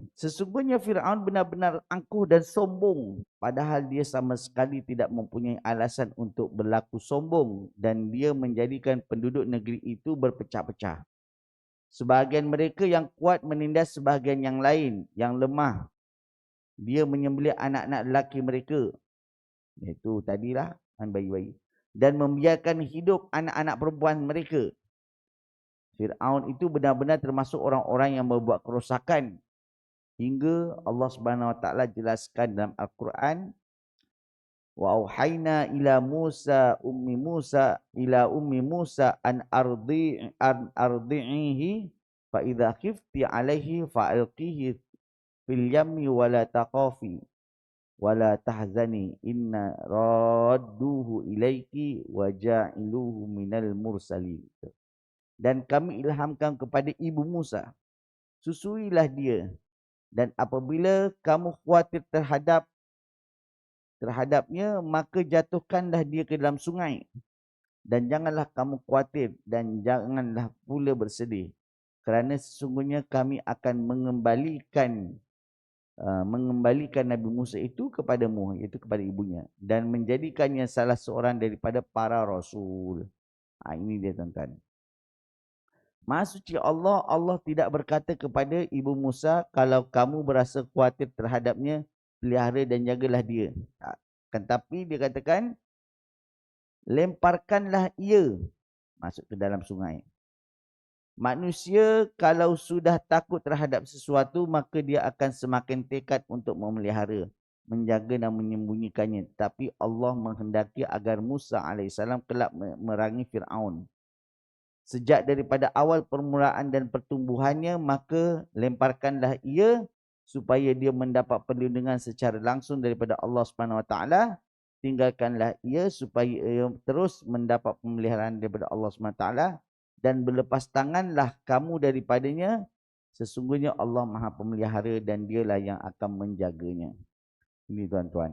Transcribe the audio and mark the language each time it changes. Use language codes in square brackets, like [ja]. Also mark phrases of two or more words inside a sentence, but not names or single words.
[ms] Sesungguhnya Fir'aun benar-benar angkuh dan sombong, padahal dia sama sekali tidak mempunyai alasan untuk berlaku sombong, dan dia menjadikan penduduk negeri itu berpecah-pecah. Sebahagian mereka yang kuat menindas sebahagian yang lain, yang lemah. Dia menyembelih anak-anak lelaki mereka. Itu tadilah, bayi-bayi. Dan membiarkan hidup anak-anak perempuan mereka. Fir'aun itu benar-benar termasuk orang-orang yang membuat kerosakan. Hingga Allah [ar] سبحانه وتعالى [ms] jelaskan dalam Al-Quran, [ar] وأوحينا إلى أم موسى أن أرضعيه فإذا خفت عليه فألقيه في اليم ولا تخافي ولا تحزني إنا رادوه إليك وجاعلوه من المرسلين. [ms] Dan kami ilhamkan kepada ibu Musa, susuilah dia, dan apabila kamu khawatir terhadapnya, maka jatuhkanlah dia ke dalam sungai, dan janganlah kamu khawatir dan janganlah pula bersedih. kerana sesungguhnya kami akan mengembalikan Nabi Musa itu kepadamu, iaitu kepada ibunya, dan menjadikannya salah seorang daripada para rasul. Ini dia tuan-tuan. Maha suci Allah, Allah tidak berkata kepada ibu Musa, kalau kamu berasa khawatir terhadapnya, pelihara dan jagalah dia. Tetapi dia katakan, lemparkanlah ia masuk ke dalam sungai. Manusia kalau sudah takut terhadap sesuatu, maka dia akan semakin tekad untuk memelihara, menjaga dan menyembunyikannya. Tapi Allah menghendaki agar Musa AS kelak merangi Fir'aun. Sejak daripada awal permulaan dan pertumbuhannya, maka lemparkanlah ia supaya dia mendapat perlindungan secara langsung daripada Allah SWT. Tinggalkanlah ia supaya ia terus mendapat pemeliharaan daripada Allah SWT. Dan berlepas tanganlah kamu daripadanya. Sesungguhnya Allah Maha Pemelihara dan dialah yang akan menjaganya. Ini tuan-tuan.